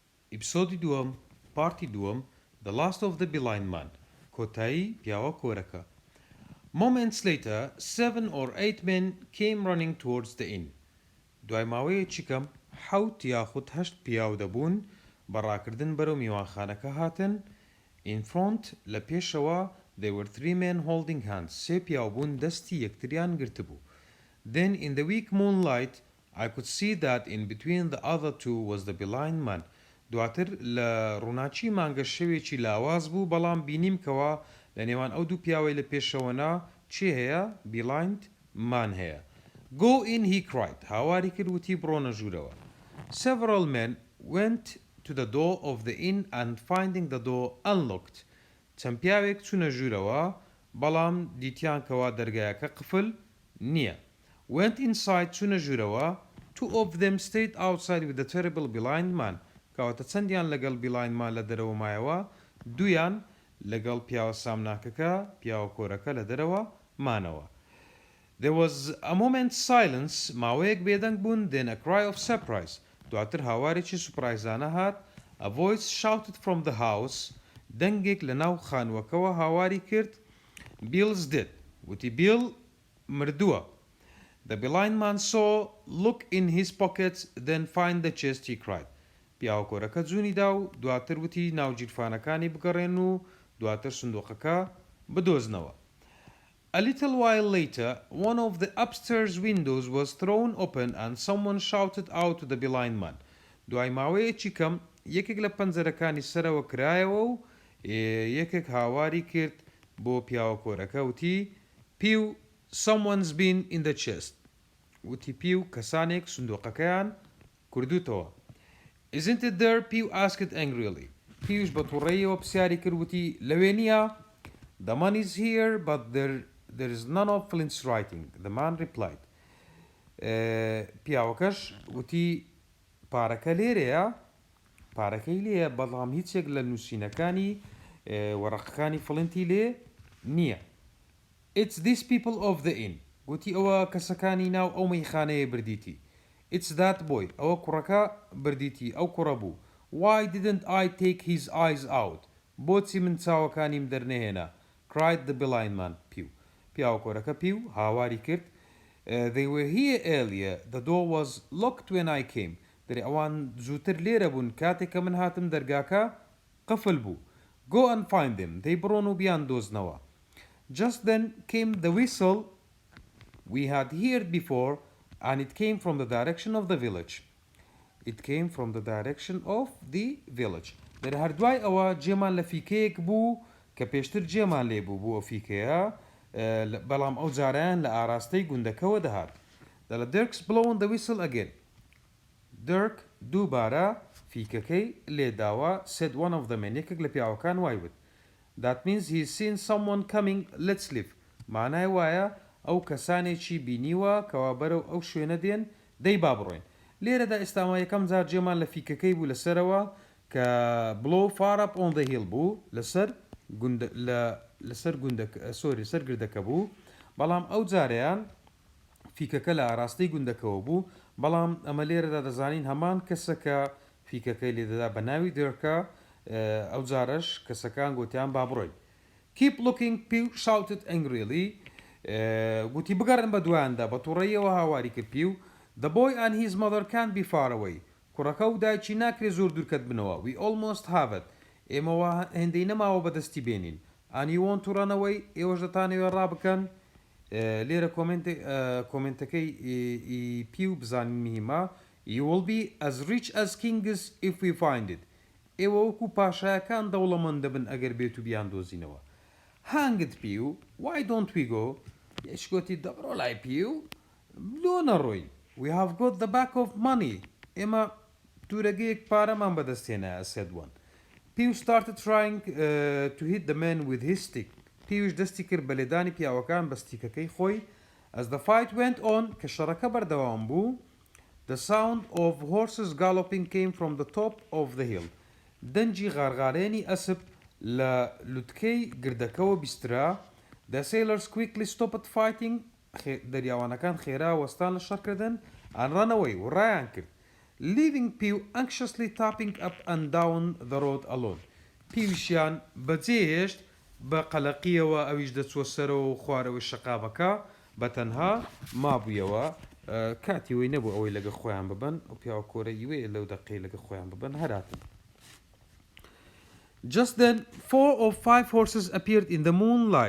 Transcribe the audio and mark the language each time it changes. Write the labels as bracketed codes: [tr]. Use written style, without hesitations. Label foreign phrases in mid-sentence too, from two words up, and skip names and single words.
[ckb] ئیپسۆدی دووەم پارتی دووەم The Last of the Blind Man کۆتایی پیاوە کۆرەکە. [en] Moments later, 7 or 8 men came running towards the inn. [ckb] دوای ماوەیەکی کەم حەوت یاخود هەشت پیاو دەبوون بەڕاکردن بەرەو میوانخانەکە هاتن. [en] In front [ckb] لە پێشەوە [en] there were 3 men holding hands. [ckb] سێ پیاو بوون دەستی یەکتریان گرتبوو. [en] Then in the weak moonlight I could see that in between the other two was the blind man. [ckb] دواتر لە ڕووناچی مانگە شەوێکی لاواز بوو بەڵام بینیم کەوا لە نێوان ئەو دوو پیاوەی لە پێشەوەنا چی هەیە؟ [en] blind man هەیە. Go in, he cried. [ckb] هاواری کرد وتی بڕۆنە ژوورەوە. [en] Several men went to the door of the inn and finding the door unlocked. [ckb] چەند پیاوێک چوونە ژوورەوە بەڵام دیتیان کەوا دەرگایەکە قفل نییە. [en] Went inside [ckb] چوونە ژوورەوە. [en] 2 of them stayed outside with the terrible blind man. [ckb] کەواتە چەندیان لەگەڵ [en] blind man [ckb] لە دەرەوە مایەوە دویان لەگەڵ پیاوە سامناکەکە پیاوە کۆرەکە لە دەرەوە مانەوە. [en] There was a moment's silence. [ckb] ماوەیەک بێدەنگ بوون. [en] Then a cry of surprise. [ckb] دواتر هاوارێکی سوپرایزانە هات. [en] A voice shouted from the house. [ckb] دەنگێک لە ناو خانووەکەوە هاواری کرد. [en] Bill's dead. [ckb] وتی بیل مردووە. [en] The blind man saw, look in his pockets, then find the chest, he cried. [ckb] پیاوە کۆرەکە جوونی دا و دواتر وتی ناوگیرفانەکانی بگەڕێن و دواتر سندوقەکە بدۆزنەوە. [en] A little while later, one of the upstairs windows was thrown open and someone shouted out to the blind man. [ckb] دوای ماوەیەکی کەم یەکێک لە پەنجەرەکانی سەرەوە کرایەوە و یەکێک هاواری کرد بۆ پیاوە کۆرەکە وتی پیو [en] someone's been in the chest. [ckb] وتی پیو کەسانێک سندوقەکەیان کردوتەوە. [en] Isn't it there? Pew asked angrily. [ckb] پیوش بە تووڕەیەوە پرسیاری کرد وتی لەوێ نییە؟ [en] The money's here, but there is none of Flint's writing. The man replied. [ckb] پیاوەکەش وتی پارەکە لێرەیە پارەکەی لێیە بەڵام هیچێک لە نووسینەکانی وەرەقەکانی فڵنتی لێ نییە. [en] It's these people of the inn. [ckb] وتی ئەوە کەسەکانی ناو ئەو مەیخانەیە بردیتی. [en] It's that boy. [ckb] ئەوە کوڕەکە بردیتی ئەو کوڕە بوو. [en] Why didn't I take his eyes out? [ckb] بۆچی من چاوەکانیم دەرنەهێنا؟ [en] cried the blind man. [ckb] پیاوە کۆرەکە پیو هاواری کرد. [en] They were here earlier. The door was locked when I came. [ckb] دەری ئەوان زووتر لێرە بوون کاتێک کە من هاتم دەرگاکە قفل بوو. [en] Go and find them. [ckb] دەی بڕۆن و بیان دۆزنەوە. [en] Just then came the whistle we had heard before, and it came from the direction of the village. It came from the direction of the village. [ckb] در هەردوای ئەوە جێمان لە فیکەیەک بوو کە پێشتر جێمان لێ بوو بۆ فیکەیە بەڵام ئەو جارەیان لە ئاراستەی گوندەکەوە دەهات. [en] دەڵە Dirk's blown the whistle again. Dirk [ckb] دووبارە فیکەکەی لێداوە. [en] said one of the men. [ckb] یەکێک لە پیاوەکان وای وت. [en] That means he's seen someone coming. Let's leave. [ckb] معنای وایە ئەو کەسانێکی بینیوە کەوا بەرەو ئەو شوێنە دێن دەی با بڕۆین. لێرەدا ئێستاما یەکەم جار جێمان لە فیکەکەی بوو لەسەرەوە کە [en] blow far up on the hill [ckb] بوو لەسەر گوندەکە بوو بەڵام ئەو جارەیان فیکەکە لە ئاراستەی گوندەکەوە بوو بەڵام ئەمە لێرەدا دەزانین هەمان کەسەکە فیکەکەی لێدەدا بە ناوی دێرکە ئەو جارەش کەسەکان گوتیان با بڕۆین. [en] Keep looking, Pew shouted angrily. [ckb] گوتی بگەڕن بە دوایاندا بە تووڕەیەوە هاواری کرد پیو. [en] The boy and his mother can't be far away. [ckb] کوڕەکە و دایکی ناکرێت زۆر دوورکەت بنەوە. [en] We almost have it. [ckb] ئێمەوە هێندەی نەماوە بەدەستی بێنین. [en] And you want to run away? [ckb] ئێوەش دەتانەوێ ڕابکەن. لێرە کۆمنتەکەی پیو بزانین میهمە. [en] You will be as rich as kings if we find it. [ckb] ئێوە وەکو پاشایەکان دەوڵەمەند دەبن ئەگەر بێت و بیان دۆزینەوە. [en] Hanged پیو. Why don't we go? [ckb] یشگوتی دەبڕۆ لای پیو. لۆ نەڕۆین. [en] We have got the back of money. [ckb] ئێمە دوورەگەیەک پارەمان بەدەستێنە [en] said one. Pew started trying to hit the man with his stick. [ckb] پیوش دەستی کرد بە لێدانی پیاوەکان بە ستیکەکەی خۆی. [en] As the fight went on [ckb] کە شەڕەکە بەردەوام بوو [en] the sound of horses galloping came from the top of the hill. [ckb] دەنجی غارغارێنی ئەسپ لە لوتکەی گردەکەوە بیسترا. [en] The sailors quickly stopped fighting. [ckb] دەریاوانەکان خێرا وەستان لە شەڕکردن [en] and ran away [ckb] و ڕایان کرد. [en] leaving Pew anxiously tapping up and down the road alone. [ckb] پیویشیان بەجێهێشت بە قەلەقیەوە ئەویش دەچوە سەرەوە و خوارەوەی شەقامەکە بە تەنها مابوویەوە کاتی وی نەبوو ئەوەی لەگە خۆیان ببن و پیاوە کۆرەی وێ لەو دەقەی لەگە خۆیان ببن هەراتن. [en] Just then 4 or 5 horses appeared in the moonlight.